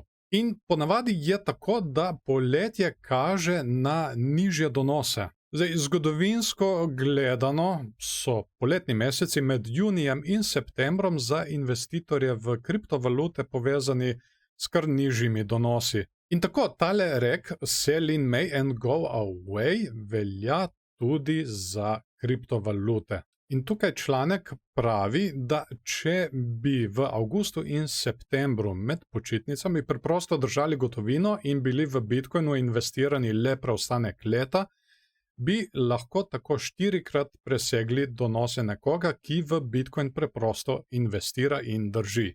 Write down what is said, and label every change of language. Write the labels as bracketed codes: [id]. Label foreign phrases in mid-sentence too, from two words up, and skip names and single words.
[sl] In ponavadi je tako, da poletje kaže na nižje donose. Zdaj, zgodovinsko gledano so poletni meseci med junijem in septembrom za investitorje v kriptovalute povezani s kar nižjimi donosi. In tako tale rek [en] Sell in May and go away [sl] velja tudi za kriptovalute. In tukaj članek pravi, da če bi v avgustu in septembru med počitnicami preprosto držali gotovino in bili v Bitcoinu investirani le preostanek leta, bi lahko tako 4-krat presegli donose nekoga, ki v Bitcoin preprosto investira in drži.